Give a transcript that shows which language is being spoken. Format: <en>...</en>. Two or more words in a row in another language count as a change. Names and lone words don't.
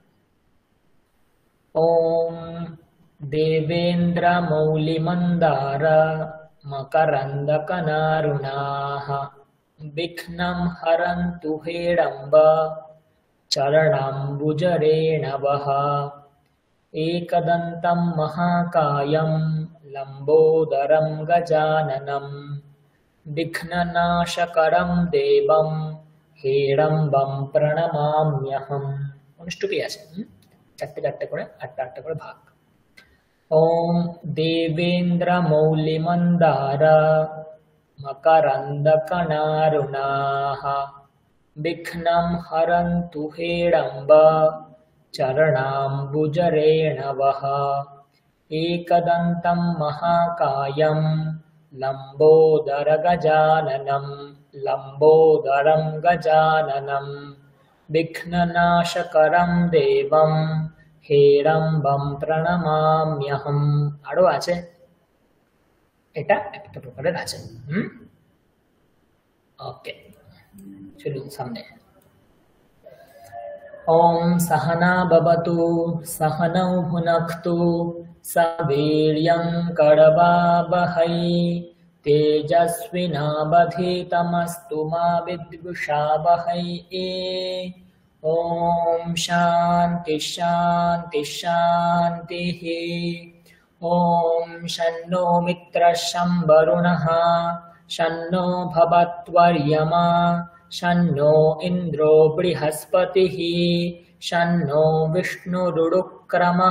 <sa>ওম দেবেন্দ্র মৌলিমন্দার মকরন্দকনারুণাঃ বিঘ্नं হরন্তু হেরম্ব চরণাম্বুজরেণবः एकदन्तं महाकायं लम्बोदरं गजाननं विघ्ननाशकरं देवं হেড়ম্বম প্রণমাম্যহম।</sa> <bn>অনুষ্টুপি আছে, চারটে চারটে করে, আটটা আটটা করে ভাগ।</bn> <sa>ওম দেবেন্দ্র মৌলিমন্দার মকরন্দকনারুণাঃ বিঘ্नं হরন্তু হেড়ম্ব চরণাম্বুজরেণবঃ। एकदन्तं महाकायं लम्बोदरं गजाननं विघ्ननाशकरं देवं হেড়ম্বম প্রণমাম্যহম।</sa> <bn>আরো আছে, এটা একটা প্রকারের আছে। ওকে, চলুন সামনে।</bn> <sa>ওম সহনা ভবতু সহনৌ ভুনক্তু সহ বীর্যং করবাবহৈ তেজস্বিনাবধীতমস্তু মা বিদ্বিষাবহৈ। ओम शांति शांति शांति। ओम शन्नो मित्रः शं वरुणः शन्नो भवत्वर्यमा शन्नो इन्द्रो बृहस्पतिः शन्नो विष्णुरुक्रमः।</sa>